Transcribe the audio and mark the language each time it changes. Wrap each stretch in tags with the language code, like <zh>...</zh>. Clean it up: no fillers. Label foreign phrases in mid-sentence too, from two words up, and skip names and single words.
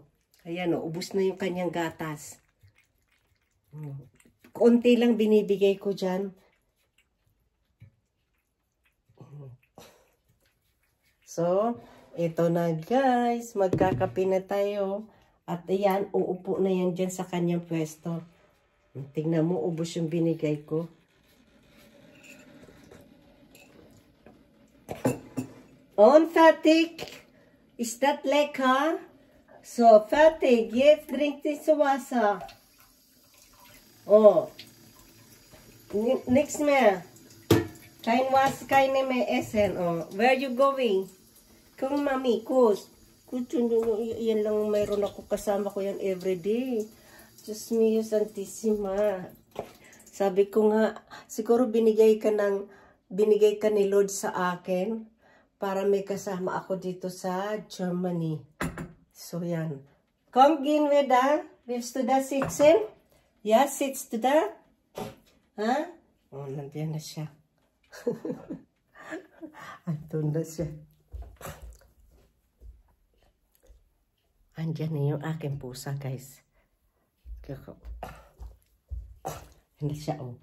<tl>Ayan, ubos na yung kanyang gatas. Konti lang binibigay ko dyan. So, ito na, guys. Magkakape na tayo. At ayan, uupo na yan dyan sa kanyang pwesto. Tingnan mo, ubos yung binigay ko.</tl> <en>On Fatik, is that lekker? So, Fatik, jetzt drink this Wasser.</en> <de>Oh, nichts mehr. Kein Wasser, keine mehr essen.</de> <en>Oh, where you going? Come,</en> <de>Mami, kus.</de> <tl>Yan lang mayroon ako kasama ko yan everyday. Diyos mio, Santissima. Sabi ko nga, siguro binigay ka ni Lord sa akin. Para may kasama ako dito sa Germany. So, yan.</tl> <de>Komm, gehen wir da? Willst du da sitzen? Ja, sitzt du da?</de> <tl>Ha? Oh, nandiyan na siya. Andun na siya. Andyan na yung aking pusa, guys. Hindi siya, oh.</tl>